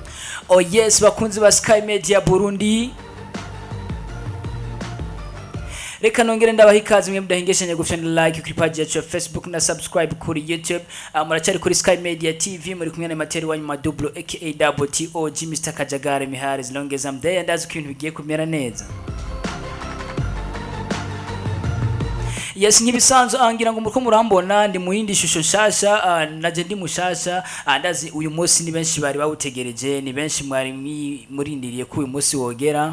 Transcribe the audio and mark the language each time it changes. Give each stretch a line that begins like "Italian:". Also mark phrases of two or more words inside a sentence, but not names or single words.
Rundi: Oh yes, bakunzi ba Sky Media Burundi. Reka nongere ndabaha ikaze mwe mudahengeshanya gufana like kuri page yacu ya Facebook na subscribe kuri YouTube. Muracari kuri Sky Media TV muri kumwe na Materi wanyu Madublo aka Double TOG Mr Kajagare Mihari
English: as long as I'm there
Rundi: and as ibintu bigiye kumera neza. Yes, nkibisanzwe angira ngo muriko murambona ndi muhindi shusho nshasha naje ndi mushasha ndazi uyu munsi ni benshi bari bawutegereje ni benshi mwari murindiriye ko uyu munsi wogera.